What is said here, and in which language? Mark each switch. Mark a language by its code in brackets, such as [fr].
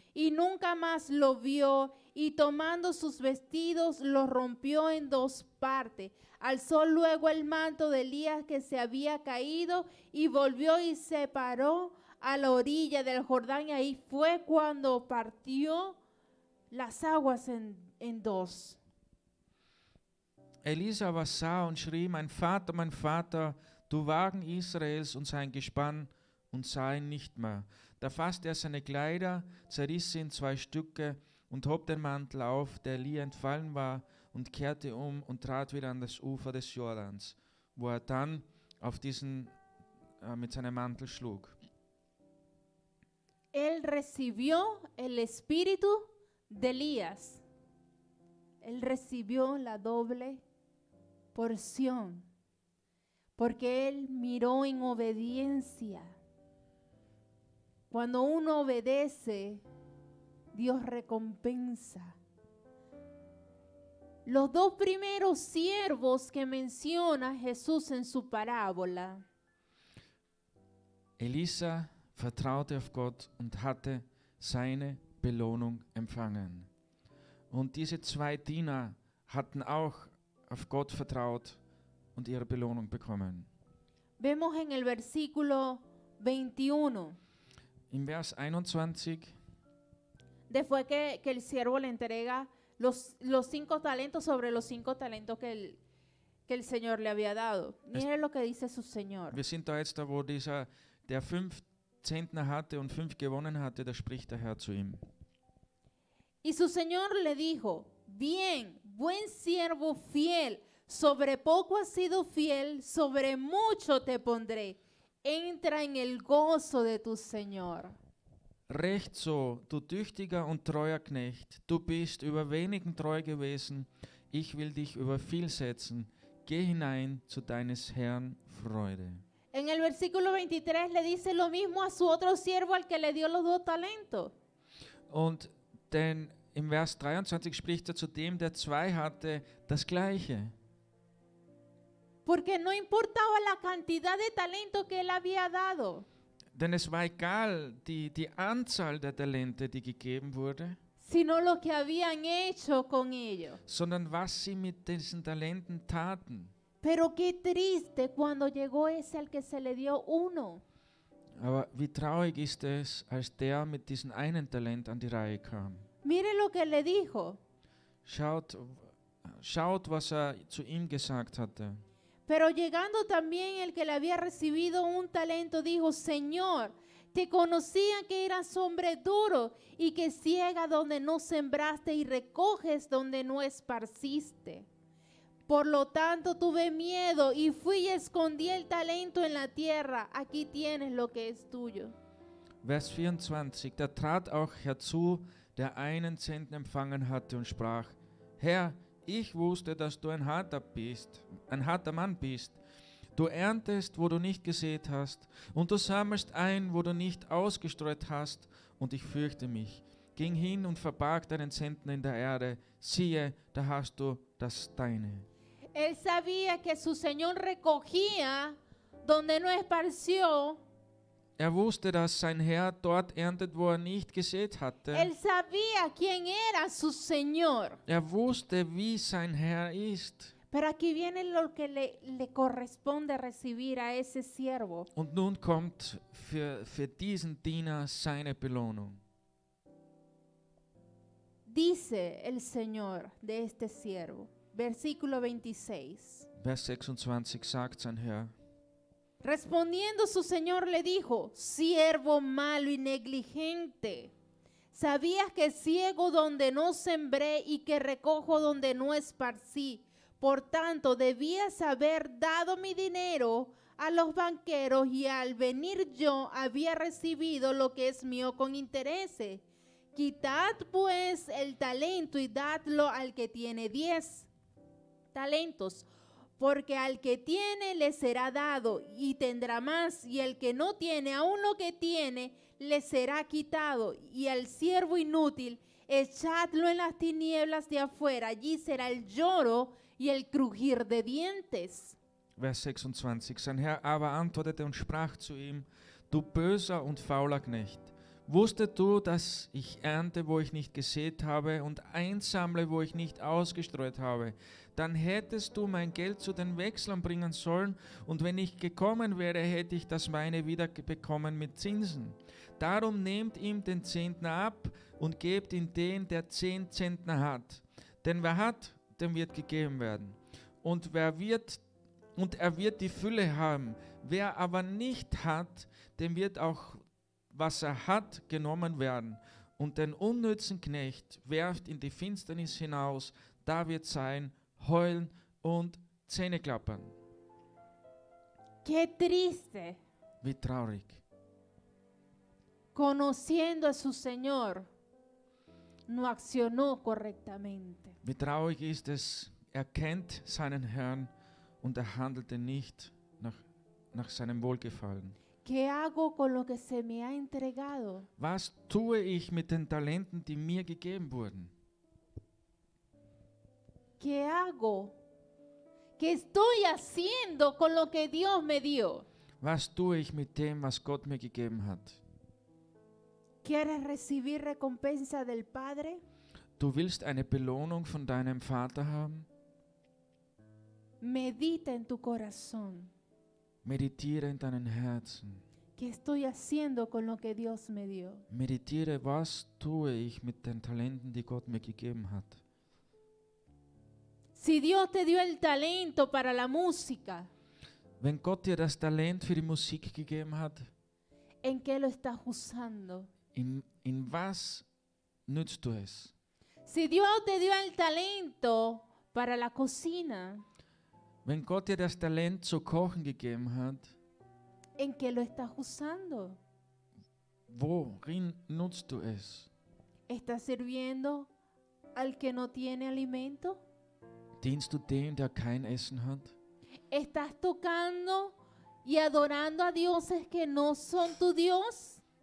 [es] Y nunca más lo vio, y tomando sus vestidos los rompió en 2 partes. Alzó luego el manto de Elías que se había caído y volvió y se paró a la orilla del Jordán. Y ahí fue cuando partió las aguas en 2. [de] Elisa aber sah und schrie: mein Vater, du Wagen Israels und sein Gespann, und sah ihn nicht mehr. Da fasste er seine Kleider, zerriss sie in 2 Stücke und hob den Mantel auf, der Elia entfallen war, und kehrte um und trat wieder an das Ufer des Jordans, wo er dann auf diesen mit seinem Mantel schlug. [es] Él recibió el espíritu de Elías. Él recibió la doble porción, porque él miró en obediencia. Cuando uno obedece, Dios recompensa. Los 2 primeros siervos que menciona Jesús en su parábola, [de] Elisa vertraute auf Gott und hatte seine Belohnung empfangen. Und diese 2 Diener hatten auch auf Gott vertraut und ihre Belohnung bekommen. [es] Vemos en el versículo 21, [de] Im Vers 21, [es] después que el siervo le entrega los 5 talentos sobre los 5 talentos que el Señor le había dado. Mire lo que dice su Señor. [de] wir sind da jetzt da, wo dieser, der 5 Zentner hatte und 5 gewonnen hatte, da spricht der Herr zu ihm. [es] Y su Señor le dijo, bien, buen siervo fiel, sobre poco has sido fiel, sobre mucho te pondré. Entra en el gozo de tu Señor. [de] Recht so, du tüchtiger und treuer Knecht, du bist über wenigen treu gewesen, ich will dich über viel setzen. Geh hinein zu deines Herrn Freude. [es] En el versículo 23 le dice lo mismo a su otro siervo al que le dio los 2 talentos. [de] Und denn im Vers 23 spricht er zu dem, der 2 hatte, das Gleiche. [es] Porque no importaba la cantidad de talento que él había dado, [de] Denn es war egal, die Anzahl der Talente, die gegeben wurde, [es] sino lo que habían hecho con ellos. [de] sondern was sie mit diesen Talenten taten. [es] Pero qué triste cuando llegó ese al que se le dio 1. [de] Aber wie traurig ist es, als der mit diesem einen Talent an die Reihe kam. [es] Mire lo que le dijo. [de] Schaut, was er zu ihm gesagt hatte. [es] Pero llegando también el que le había recibido 1 talento, dijo, Señor, te conocía que eras hombre duro y que ciega donde no sembraste y recoges donde no esparciste. Por lo tanto tuve miedo y fui y escondí el talento en la tierra. Aquí tienes lo que es tuyo. [de] Vers 24, da trat auch herzu, der einen Zentner empfangen hatte und sprach, Herr, ich wusste, dass du ein harter Mann bist. Du erntest, wo du nicht gesät hast, und du sammelst ein, wo du nicht ausgestreut hast, und ich fürchte mich. Ging hin und verbarg deinen Zentner in der Erde, siehe, da hast du das deine. [es] Él sabía que su Señor recogía donde no esparció. [de] Er wusste, dass sein Herr dort erntet, wo er nicht gesät hatte. [es] Él sabía quién era su Señor. [de] Er wusste, wie sein Herr ist. [es] Pero aquí viene lo que le corresponde recibir a ese siervo. [de] Und nun kommt für diesen Diener seine Belohnung. [es] Dice el Señor de este siervo, versículo 26. [de] Vers 26 sagt sein Herr, [es] Respondiendo su Señor le dijo, siervo malo y negligente, ¿sabías que ciego donde no sembré y que recojo donde no esparcí? Por tanto, debías haber dado mi dinero a los banqueros y al venir yo había recibido lo que es mío con intereses. Quitad pues el talento y dadlo al que tiene 10 talentos. Porque al que tiene le será dado y tendrá más, y el que no tiene aún lo que tiene le será quitado. Y al siervo inútil echadlo en las tinieblas de afuera, allí será el lloro y el crujir de dientes. [de] Vers 26. Sein Herr aber antwortete und sprach zu ihm, du böser und fauler Knecht, wusstet du, dass ich ernte, wo ich nicht gesät habe, und einsammle, wo ich nicht ausgestreut habe? Dann hättest du mein Geld zu den Wechslern bringen sollen, und wenn ich gekommen wäre, hätte ich das meine wieder bekommen mit Zinsen. Darum nehmt ihm den Zentner ab und gebt ihn den, der 10 Zentner hat. Denn wer hat, dem wird gegeben werden. Und er wird die Fülle haben. Wer aber nicht hat, dem wird auch, was er hat, genommen werden. Und den unnützen Knecht werft in die Finsternis hinaus, da wird sein Heulen und Zähneklappern. [es] Qué triste, [de] Wie traurig. [es] conociendo a su Señor, no accionó correctamente. [de] Wie traurig ist es, er kennt seinen Herrn und er handelte nicht nach seinem Wohlgefallen. [es] ¿Qué hago con lo que se me ha entregado? [de] Was tue ich mit den Talenten, die mir gegeben wurden? [es] ¿Qué hago? ¿Qué estoy haciendo con lo que Dios me dio? [de] Was tue ich mit dem, was Gott mir gegeben hat? [es] ¿Quieres recibir recompensa del Padre? [de] Du willst eine Belohnung von deinem Vater haben? [es] Medita en tu corazón. [de] Meditiere in deinem Herzen. [es] ¿Qué estoy haciendo con lo que Dios me dio? [de] Meditiere, was tue ich mit den Talenten, die Gott mir gegeben hat. [es] Si Dios te dio el talento para la música, [de] Wenn Gott dir das Talent für die Musik gegeben hat, [es] ¿en qué lo estás usando? [de] in was nützt du es? [es] Si Dios te dio el talento para la cocina, [de] Wenn Gott dir das Talent zu kochen gegeben hat, [es] ¿en qué lo estás usando? [de] worin nutzt du es? [es] ¿Estás sirviendo al que no tiene alimento? [de] Dienst du dem, der kein Essen hat? [es] ¿Estás tocando y adorando a dioses que no son tu Dios?